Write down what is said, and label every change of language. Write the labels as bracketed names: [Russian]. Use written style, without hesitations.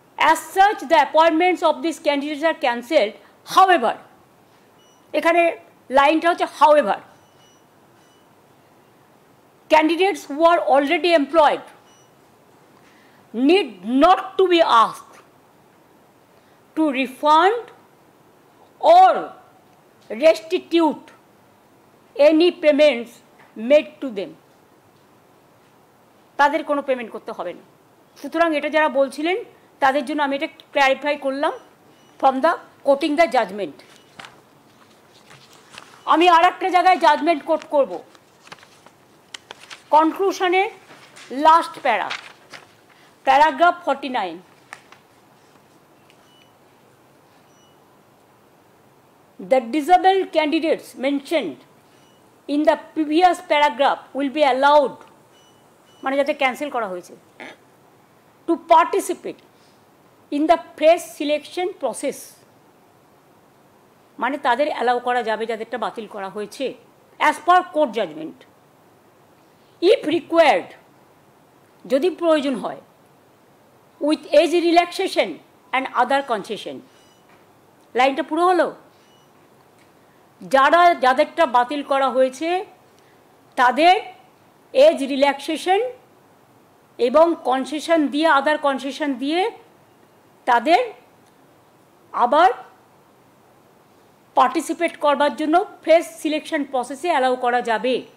[English] As such, the appointments of these candidates are cancelled. However, [Bangla] এখানে লাইনটা হচ্ছে [English] however, candidates who are already employed need not to be asked to refund or restitute any payments made to them. [Bangla] তাদের কোনো payment করতে হবে না। সুতরাং এটা যারা বলছিলেন তাদের জন্য আমি এটা ক্ল্যারিফাই করলাম [English] From the quoting the judgment. [Bangla] আমি আর একটা জায়গায় জাজমেন্ট কোট করব, কনক্লুশনে লাস্ট প্যারা, paragraph 49। [English] The disabled candidates mentioned in the previous paragraph will be allowed, [Bangla] মানে যাতে ক্যান্সেল করা হয়েছে, [English] to participate in the fresh selection process, [Bangla] মানে তাদের অ্যালাউ করা যাবে যাদেরটা বাতিল করা হয়েছে, [English] as per court judgment. If required, [Bangla] যদি প্রয়োজন হয়, [English] With age relaxation and other concession. [Bangla] লাইনটা পুরো হলো। যাদেরটা বাতিল করা হয়েছে তাদের এজ রিল্যাক্সেশন এবং কনসেশন দিয়ে, আদার কনসেশন দিয়ে তাদের আবার পার্টিসিপেট করবার জন্য ফ্রেশ সিলেকশন প্রসেসে অ্যালাউ করা যাবে।